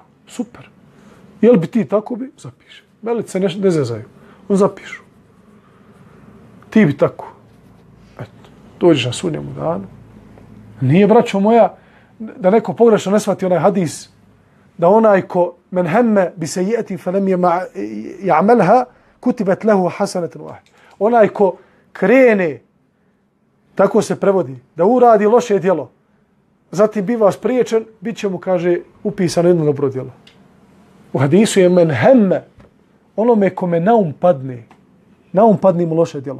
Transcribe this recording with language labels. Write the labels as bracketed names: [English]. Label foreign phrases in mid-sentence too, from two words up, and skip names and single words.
[Bosnian] Super. Jel bi ti tako bi? Zapiše. Melice ne zezaju. On zapišu. Ti bi tako. Eto. Dođeš na sudnjemu danu. Nije, braćo moja, da neko pogrešno ne shvati onaj hadis, da onaj ko [Arabic] من هم بسيئة فلم يعملها كتبت له حسنة واحدة. [Bosnian] Onaj ko krene, tako se prevodi, da uradi loše djelo, zatim biva spriječen, bit će mu, kaže, upisano jedno dobro djelo. U hadisu je [Arabic] من هم, [Bosnian] onome kome naum padne mu loše djelo.